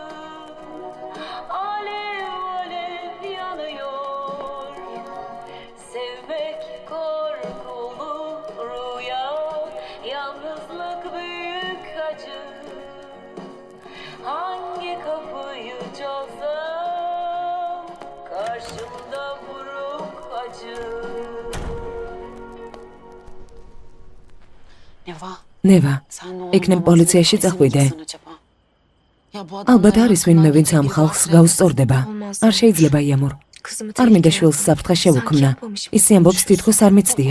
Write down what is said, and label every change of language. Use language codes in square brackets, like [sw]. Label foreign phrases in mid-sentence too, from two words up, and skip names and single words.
[tr] alev alev yanıyor, sevmek korkulu rüya, yalnızlık büyük acı, hangi kapıyı çalsam, karşımda buruk acı. [ka] ნევა, იქნებ პოლიციაში წახვიდე. ალბათ არის ვინმე, ვინც ამ ხალხს გაუსწორდება. არ შეიძლება იამურ. არ მინდა შვილს საფრთხე შევუქმნა. ისი ამბობს თითქოს არ მიცდია.